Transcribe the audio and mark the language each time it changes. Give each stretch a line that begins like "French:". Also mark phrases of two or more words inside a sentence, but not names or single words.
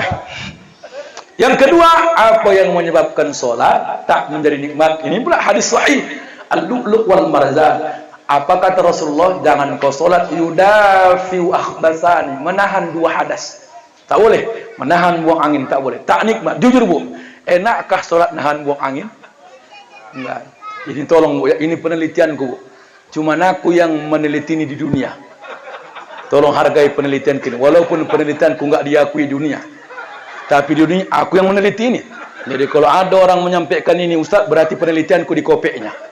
Malay: Yang kedua, apa yang menyebabkan solat tak menjadi nikmat? Ini pula hadis sahih. Al-lu'lu' wal marzan. Apa kata Rasulullah? Jangan kau solat
Arabic: يدافع الأخبثان.
Malay: Menahan 2 hadas. Tak boleh. Menahan buang angin tak boleh.
Indonesian: Tak nikmat. Jujur bu. Enakkah sholat nahan buang angin? Enggak. Ini tolong bu, ya. Ini penelitianku bu. Cuma aku yang meneliti ini di dunia. Tolong hargai penelitian ini. Walaupun penelitianku enggak diakui dunia. Tapi di dunia aku yang meneliti ini. Jadi kalau ada orang menyampaikan ini Ustaz, berarti penelitianku di kopeknya.